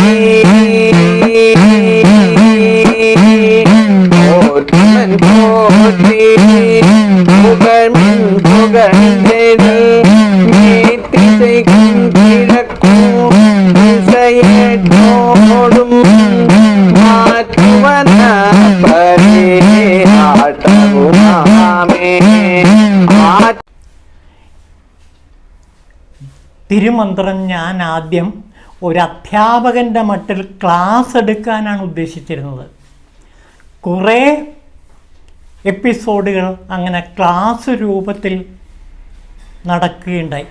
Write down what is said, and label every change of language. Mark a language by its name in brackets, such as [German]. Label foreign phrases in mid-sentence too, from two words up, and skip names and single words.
[Tamil] போற்றுமன் போற்றி புகழ்மின் புகழ்ந்தெழு மேத்திசைக்கும் கிழக்கும் திசையற்றோடும் மாற்றுவன பரே ஆட்டவுமாமே. [Malayalam] തിരുമന്ത്രം ഞാൻ ആദ്യം ഒരു അധ്യാപകൻ്റെ മട്ടിൽ ക്ലാസ് എടുക്കാനാണ് ഉദ്ദേശിച്ചിരുന്നത്. കുറേ എപ്പിസോഡുകൾ അങ്ങനെ ക്ലാസ് രൂപത്തിൽ നടക്കുകയുണ്ടായി.